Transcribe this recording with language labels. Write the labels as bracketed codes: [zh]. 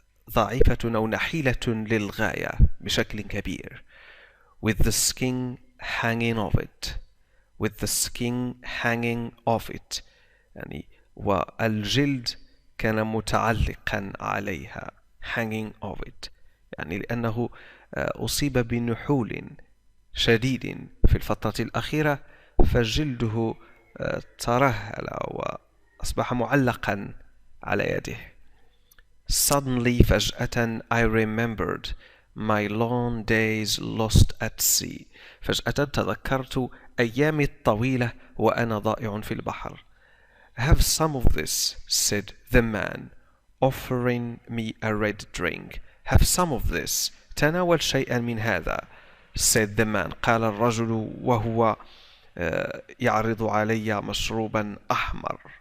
[ar] ضعيفة أو نحيلة للغاية بشكل كبير. [en] With the skin hanging off it. With the skin hanging off it. [ar] يعني والجلد كان متعلقا عليها. [en] Hanging off it. [ar] يعني لأنه أصيب بنحول شديد في الفترة الأخيرة فجلده ترهل وأصبح معلقا على يده. [en] Suddenly فجأة I remembered my long days lost at sea. [ar] فجأة تذكرت أيامي الطويلة وأنا ضائع في البحر. [en] Have some of this, said the man, offering me a red drink. Have some of this. [ar] تناول شيئا من هذا. [en] said the man. [ar] قال الرجل وهو يعرض علي مشروبا أحمر.